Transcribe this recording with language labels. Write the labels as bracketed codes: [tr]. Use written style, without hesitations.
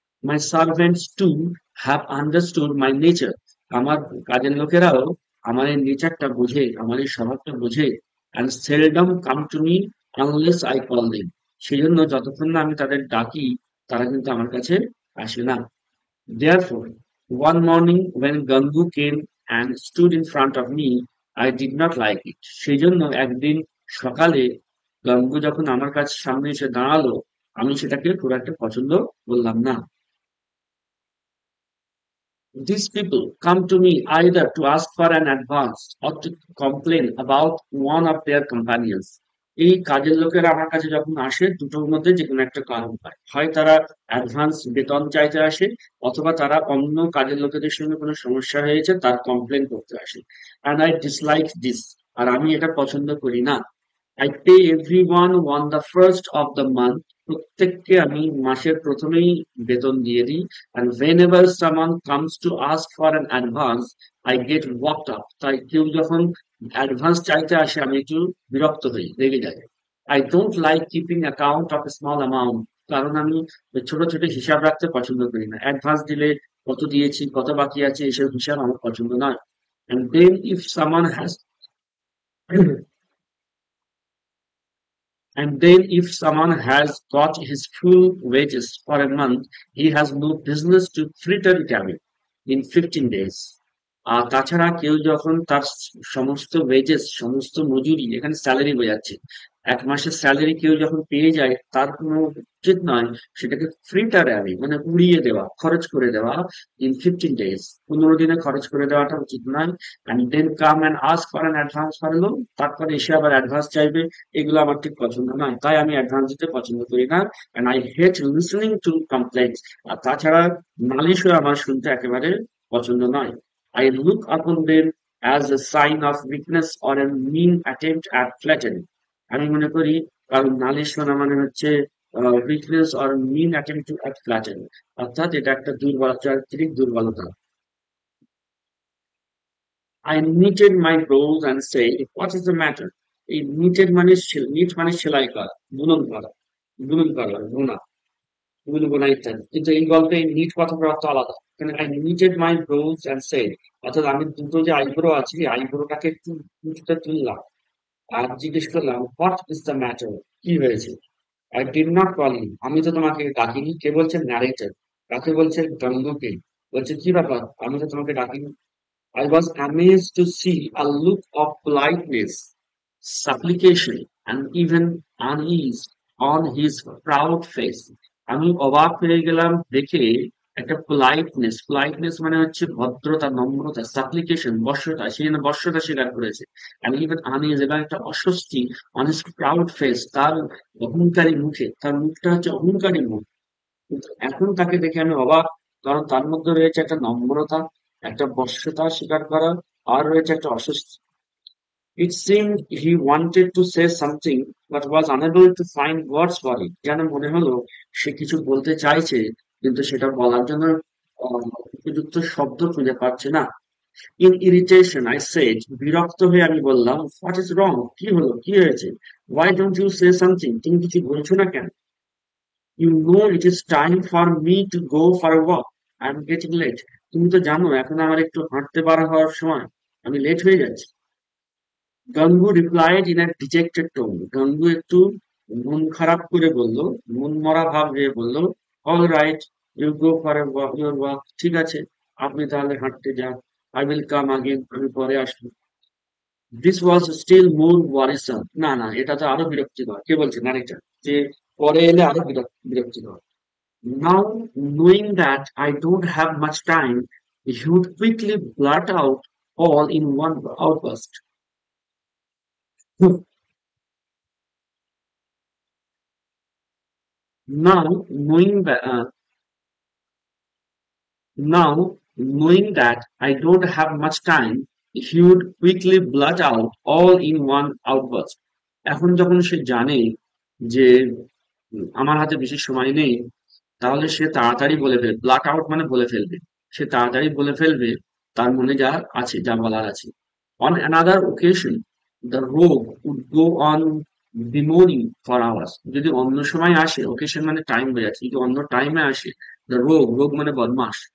[en] My servants too have understood my nature. [bn] আমার কাজের লোকেরাও আমার এই নেচারটা বোঝে, আমার এই স্বভাবটা বোঝে। [en] And seldom come to me unless I call them. [bn] সেই জন্য যতক্ষণ না আমি তাদের ডাকি, তারা কিন্তু আমার কাছে আসে না। [en] Therefore, one morning when Gangu came and stood in front of me, I did not like it. [bn] সেজন্য একদিন সকালে গাঙ্গু যখন আমার কাছে সামনে এসে দাঁড়ালো, আমি সেটাকে খুব একটা পছন্দ করলাম না। [en] These people come to me either to ask for an advance or to complain about one of their companions. [bn] এই কাজের লোকেরা আমার কাছে যখন আসে, দুটোর মধ্যে যে কোনো একটা কারণ হয়, হয় তারা অ্যাডভান্স বেতন চাইতে আসে, অথবা তারা অন্য কাজের লোকেদের সঙ্গে কোনো সমস্যা হয়েছে তার কমপ্লেন করতে আসে। [en] and I dislike this, [bn] আর আমি এটা পছন্দ করি না। [en] I pay everyone on the first of the month. [bn] প্রত্যেককে আমি মাসের প্রথমেই বেতন দিয়ে দিই। [en] And whenever someone comes to ask for an advance, I get worked up. [bn] তাই কেউ যখন অ্যাডভান্স চাইতে আসে আমি একটু বিরক্ত হই, রেগে যাই। [en] I don't like keeping account of a small amount. [bn] কারণ আমি ওই ছোট ছোট হিসাব রাখতে পছন্দ করি না। অ্যাডভান্স দিলে কত দিয়েছি, কত বাকি আছে, এসব হিসাব আমার পছন্দ নয়। [en] And then if someone has And then if someone has got his full wages for a month, he has no business to fritter it away in 15 days. [bn] আর তাছাড়া কেউ যখন তার সমস্ত ওয়েজেস, সমস্ত মজুরি, এখানে স্যালারি বোঝাচ্ছে, এক মাসের স্যালারি কেউ যখন পেয়ে যায়, তার কোনো উচিত নয় সেটাকে [en] fritter away [bn] মানে উড়িয়ে দেওয়া, খরচ করে দেওয়া [en] in 15 days, [bn] 15 দিনে খরচ করে দেওয়াটা উচিত নয়। [en] and then come and ask for an advance for a loan, [bn] তারপরে এসে আবার অ্যাডভান্স চাইবে, এগুলো আমার ঠিক পছন্দ নয়, তাই আমি অ্যাডভান্স দিতে পছন্দ করি না। [en] And I hate listening to complaints. [bn] আর তাছাড়া নালিশও আমার শুনতে একেবারে পছন্দ নয়। [en] I look upon them as a sign of weakness or a mean attempt at flattery. [bn] আমি মনে করি কারণ নালিশ শোনা মানে হচ্ছে [en] weakness or mean attempt to at flattery, [bn] অর্থাৎ এটা একটা দুর্বলতা, চারিত্রিক দুর্বলতা। [en] I knitted my brows and said, what is the matter? [bn] এই knitted মানে knit মানে সেলাই করা, বুনন করা, বুনন করা, বোনা, বুন বোনা ইত্যাদি। কিন্তু এই গল্পে নিট কথাটার অর্থ আলাদা। এখানে [en] I knitted my brows and said, [bn] অর্থাৎ আমি দুটো যে আইব্রো আছে, এই আইব্রোটাকে একটু উঁচুতে তুললাম আর জিজ্ঞেস করলাম, [en] what is the matter, [bn] কি হয়েছে? [en] I did not call you, [bn] আমি তো তোমাকে ডাকিনি। কে বলছে? ন্যারেটর। কাকে বলছে? গঙ্গুকে। বলছে কি ব্যাপার, আমি তো তোমাকে ডাকিনি। [en] I was amazed to see a look of politeness, supplication, and even unease on his proud face. [bn] আমি অবাক হয়ে গেলাম দেখে একটা পোলাইটনেস, পোলাইটনেস মানে হচ্ছে ভদ্রতা, নম্রতা, সাপ্লিকেশন, বশ্যতা, সে যেন বশ্যতা স্বীকার করেছে। [en] and even unease, [bn] এবং একটা অস্বস্তি [en] on his proud face, [bn] তার অহংকারী মুখে, তার মুখটা হচ্ছে অহংকারী মুখ। কিন্তু এখন তাকে দেখে আমি অবাক, কারণ তার মধ্যে রয়েছে একটা নম্রতা, একটা বশ্যতা স্বীকার করা, আর রয়েছে একটা অস্বস্তি। [en] It seemed he wanted to say something but was unable to find words for it. [bn] যেন মনে হলো সে কিছু বলতে চাইছে কিন্তু সেটা বলার জন্য উপযুক্ত শব্দ খুঁজে পাচ্ছে না। [en] In irritation, I said, [bn] বিরক্ত হয়ে আমি বললাম, [en] what is wrong? [bn] কি হলো? কি হয়েছে? [en] Why don't you say something? [bn] তুমি কিছু বলছো না কেন? [en] You know it is time for me to go for a walk. I'm getting late. [bn] তুমি তো জানো এখন আমার একটু হাঁটতে বার হওয়ার সময়, আমি লেট হয়ে যাচ্ছি। [en] Gangu replied in a dejected tone. [bn] গাঙ্গু একটু মন খারাপ করে বলল, মন মরা ভাব হয়ে বলল, [en] All right, you go for your walk. [bn] ঠিক আছে, আপনি তাহলে হাঁটতে যান। [en] I will come again, [bn] আমি পরে আসবো। [en] This was still more worrisome. [bn] না না, এটা তো আরো বিরক্তিকর। কে বলছে? নারীটা। যে পরে এলে আরো বিরক্তিকর। [en] Now knowing that I don't have much time, he would quickly blurt out all in one outburst. Now knowing that Now, knowing that I don't have much time, he would quickly blurt out all in one outburst. [bn] এখন যখন সে জানে যে আমার হাতে বেশি সময় নেই, তাহলে সে তাড়াতাড়ি বলে ফেলবে। ব্লাট আউট মানে বলে ফেলবে। সে তাড়াতাড়ি বলে ফেলবে তার মনে যা আছে, যা বলার আছে। [en] On another occasion, the rogue would go on bemoaning for hours. [bn] যদি অন্য সময় আসে, occasion মানে টাইম বোঝাচ্ছে, যদি অন্য টাইমে আসে, the rogue মানে বদমাস।